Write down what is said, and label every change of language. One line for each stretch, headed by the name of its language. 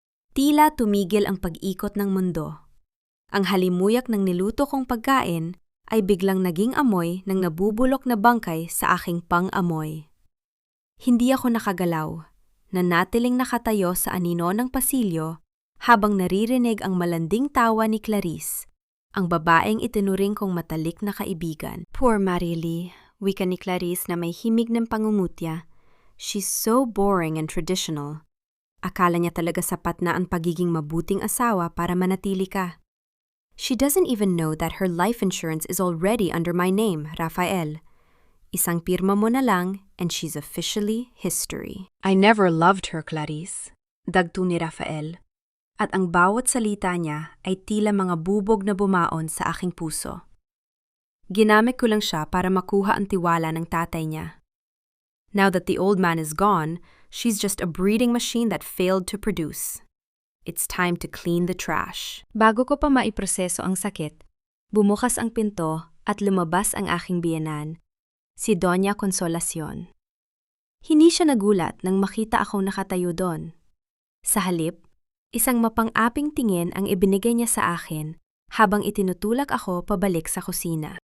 Filipino: Tila tumigil ang pag-ikot ng mundo. Ang halimuyak ng niluto kong pagkain ay biglang naging amoy ng nabubulok na bangkay sa aking pang-amoy. Hindi ako nakagalaw, nanatiling nakatayo sa anino ng pasilyo habang naririnig ang malanding tawa ni Clarice, ang babaeng itinuring kong matalik na kaibigan.
English: Poor Marieli,
Filipino: wika ni Clarice na may himig ng pangungutya.
English: She's so boring and traditional.
Filipino: Akala niya talaga sapat na ang pagiging mabuting asawa para manatili ka.
English: She doesn't even know that her life insurance is already under my name, Rafael.
Filipino: Isang pirma mo na lang
English: and she's officially history. I never loved her, Clarice,
Filipino: dagto ni Rafael. At ang bawat salita niya ay tila mga bubog na bumaon sa aking puso. Ginamit ko lang siya para makuha ang tiwala ng tatay niya.
English: Now that the old man is gone, she's just a breeding machine that failed to produce. It's time to clean the trash.
Filipino: Bago ko pa maiproseso ang sakit, bumukas ang pinto at lumabas ang aking biyenan, si Doña Consolacion. Hindi siya nagulat nang makita akong nakatayo doon. Sa halip, isang mapang-aping tingin ang ibinigay niya sa akin habang itinutulak ako pabalik sa kusina.